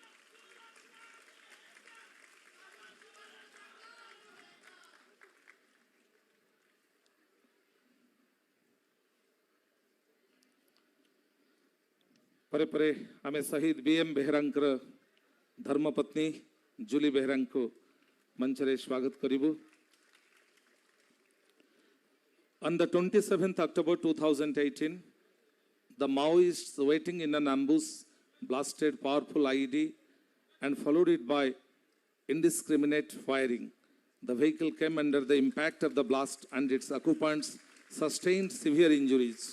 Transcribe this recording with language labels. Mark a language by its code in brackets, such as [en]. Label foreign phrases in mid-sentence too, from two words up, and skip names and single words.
[or] ପରେ ପରେ ଆମ ଶହୀଦ ବିଏମ ବେହେରାଙ୍କର ଧର୍ମପତ୍ନୀ ଜୁଲି ବେହେରା କୁ ମଞ୍ଚରେ ସ୍ୱାଗତ କରିବୁ। [en] On the 27th October 2018, the Maoists waiting in an ambush blasted powerful IED and followed it by indiscriminate firing. The vehicle came under the impact of the blast and its occupants sustained severe injuries.